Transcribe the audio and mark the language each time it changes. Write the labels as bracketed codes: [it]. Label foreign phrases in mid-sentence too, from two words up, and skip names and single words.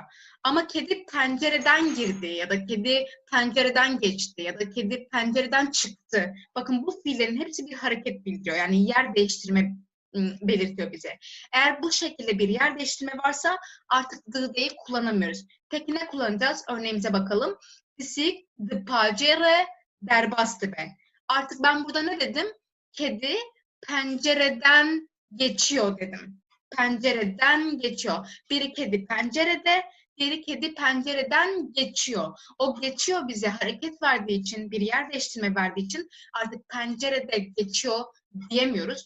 [tr] Ama kedi pencereden girdi ya da kedi pencereden geçti ya da kedi pencereden çıktı. Bakın bu fiillerin hepsi bir hareket bildiriyor. Yani yer değiştirme belirtiyor bize. Eğer bu şekilde bir yer değiştirme varsa artık dı'yı kullanamıyoruz. Peki ne kullanacağız? Örneğimize bakalım. [ku] Pisik, di pacere, derbastı be. [tr] Artık ben burada ne dedim? Kedi pencereden geçiyor dedim. Pencereden geçiyor. Biri kedi pencerede, diğeri kedi pencereden geçiyor. O geçiyor bize hareket verdiği için, bir yer değiştirme verdiği için artık pencerede geçiyor diyemiyoruz.